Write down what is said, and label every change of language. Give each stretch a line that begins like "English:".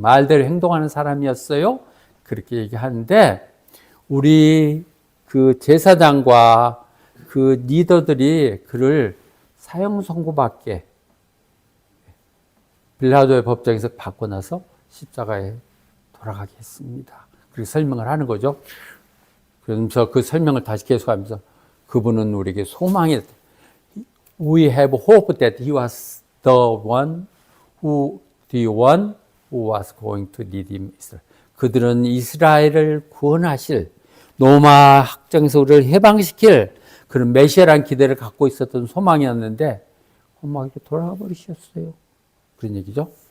Korean: 말대로 행동하는 사람이었어요. 그렇게 얘기하는데 우리 그 제사장과 그 리더들이 그를 사형 선고받게 빌라도의 법정에서 받고 나서 십자가에 돌아가게 했습니다. 그렇게 설명을 하는 거죠. 그러면서 그 설명을 다시 계속하면서 그분은 우리에게 소망이
English: We have hope that he was the one who was going to redeem Israel.
Korean: 그들은 이스라엘을 구원하실 로마 학정에서 우리를 해방시킬 그런 메시아라는 기대를 갖고 있었던 소망이었는데 막 이렇게 돌아가 버리셨어요. 그런 얘기죠.